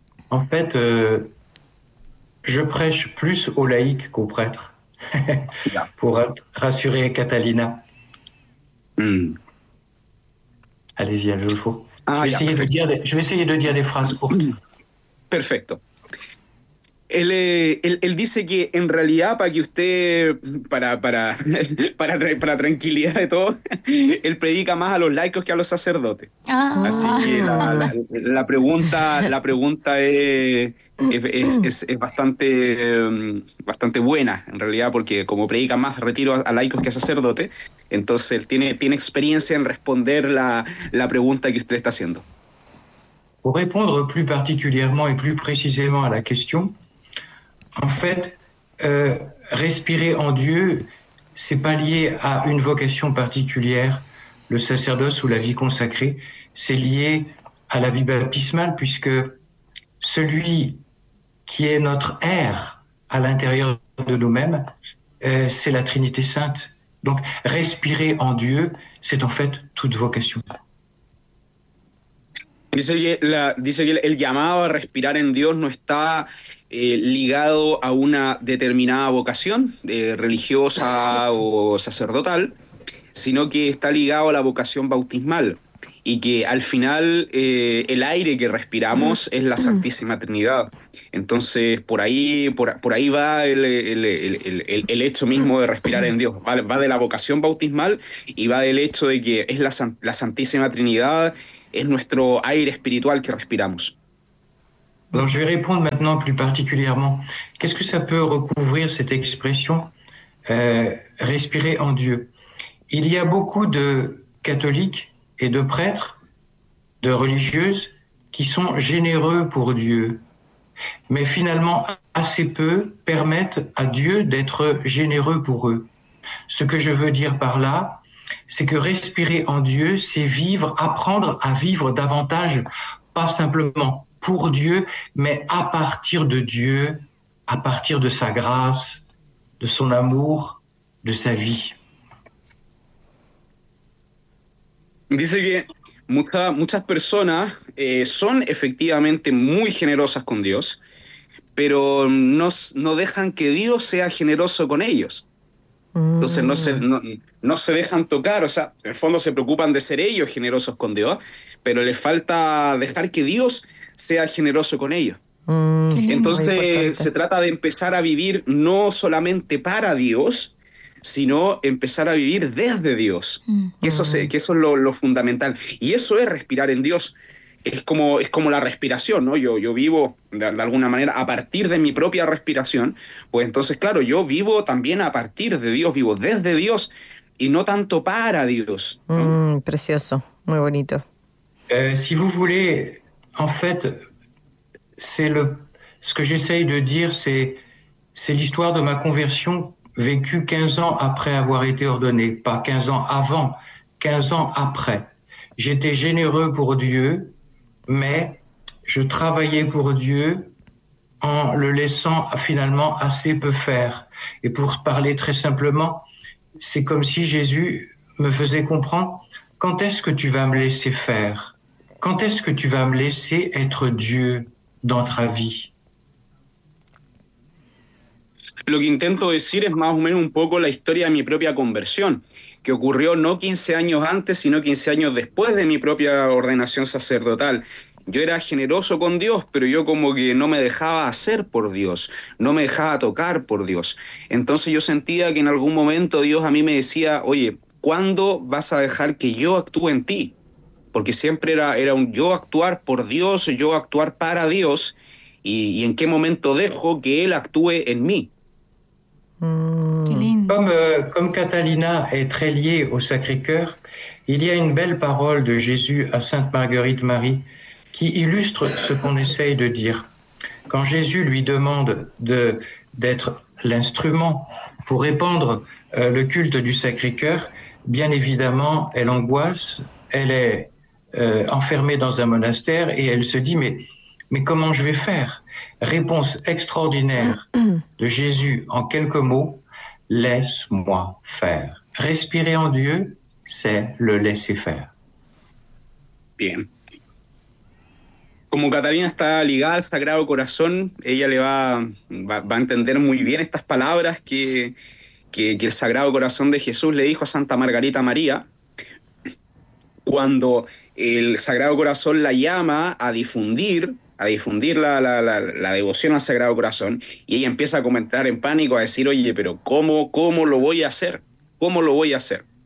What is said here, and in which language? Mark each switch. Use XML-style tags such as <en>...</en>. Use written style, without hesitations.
<fr>En fait, je prêche plus aux laïcs qu'aux prêtres, pour rassurer Catalina. Allez-y, Adolfo. Je vais essayer de dire des phrases courtes.</fr> <es>Perfecto. Él dice que en realidad, para que usted, para tranquilidad de todos, él predica más a los laicos que a los sacerdotes. Ah. Así que la pregunta es bastante, bastante buena, en realidad, porque como predica más retiro a laicos que a sacerdotes, entonces él tiene experiencia en responder la pregunta que usted está haciendo.</es> <fr>Pour répondre plus particulièrement et plus précisément à la question, en fait, respirer en Dieu, c'est pas lié à une vocation particulière, le sacerdoce ou la vie consacrée, c'est lié à la vie baptismale, puisque celui qui est notre air à l'intérieur de nous-mêmes, c'est la Trinité Sainte. Donc, respirer en Dieu, c'est en fait toute vocation.</fr> <es>Dice que el llamado a respirar en Dios no está ligado a una determinada vocación religiosa o sacerdotal, sino que está ligado a la vocación bautismal. y que al final el aire que respiramos es la Santísima Trinidad. Entonces, por ahí va el hecho mismo de respirar en Dios. Va de la vocación bautismal y va del hecho de que es la Santísima Trinidad, es nuestro aire espiritual que respiramos.</es> <fr>Donc je vais répondre maintenant plus particulièrement. Qu'est-ce que ça peut recouvrir cette expression respirer en Dieu? Il y a beaucoup de catholiques et de prêtres, de religieuses qui sont généreux pour Dieu, mais finalement assez peu permettent à Dieu d'être généreux pour eux. Ce que je veux dire par là, c'est que respirer en Dieu, c'est vivre, apprendre à vivre davantage, pas simplement pour Dieu, mais à partir de Dieu, à partir de sa grâce, de son amour, de sa vie.</fr> <es>Dice que muchas personas son efectivamente muy generosas con Dios, pero no dejan que Dios sea generoso con ellos. Entonces no se dejan tocar, o sea, en el fondo se preocupan de ser ellos generosos con Dios, pero les falta dejar que Dios sea generoso con ellos. Muy Entonces se importante. trata de empezar a vivir no solamente para Dios, sino empezar a vivir desde Dios. Que eso es lo fundamental. Y eso es respirar en Dios. Es como la respiración, ¿no? Yo vivo de alguna manera a partir de mi propia respiración. Pues entonces, claro, yo vivo también a partir de Dios, vivo desde Dios y no tanto para Dios, ¿no? Precioso, muy bonito.</es> <fr>Si vous voulez, en fait, ce que j'essaye de dire, c'est l'histoire de ma conversion vécue 15 ans après avoir été ordonné, pas 15 ans avant, 15 ans après. J'étais généreux pour Dieu, mais je travaillais pour Dieu en le laissant finalement assez peu faire. Et pour parler très simplement, c'est comme si Jésus me faisait comprendre, quand est-ce que tu vas me laisser faire? Quand est-ce que tu vas me laisser être Dieu dans ta vie?</fr> <es>Lo que intento decir es más o menos un poco la historia de mi propia conversión, que ocurrió no 15 años antes, sino 15 años después de mi propia ordenación sacerdotal. Yo era generoso con Dios, pero yo como que no me dejaba hacer por Dios, no me dejaba tocar por Dios. Entonces yo sentía que en algún momento Dios a mí me decía, oye, ¿cuándo vas a dejar que yo actúe en ti? Porque siempre era un yo actuar por Dios, yo actuar para Dios, y en qué momento dejo que Él actúe en mí. Qué lindo.</es> <fr>Comme Catalina est très liée au Sacré-Cœur, il y a une belle parole de Jésus à Sainte Marguerite Marie qui illustre ce qu'on essaye de dire. Quand Jésus lui demande d'être l'instrument pour répandre le culte du Sacré-Cœur, bien évidemment, elle angoisse, elle est enfermée dans un monastère et elle se dit, mais comment je vais faire? Réponse extraordinaire de Jésus en quelques mots. Laisse-moi faire. Respirer en Dieu, c'est le laisser faire. Bien.</fr> <es>Como Catalina está ligada al Sagrado Corazón, ella le va a entender muy bien estas palabras que el Sagrado Corazón de Jesús le dijo a Santa Margarita María. Cuando el Sagrado Corazón la llama a difundir la devoción al Sagrado Corazón, y ella empieza a comentar en pánico, a decir, oye, pero ¿cómo lo voy a hacer? ¿Cómo lo voy a hacer?</es>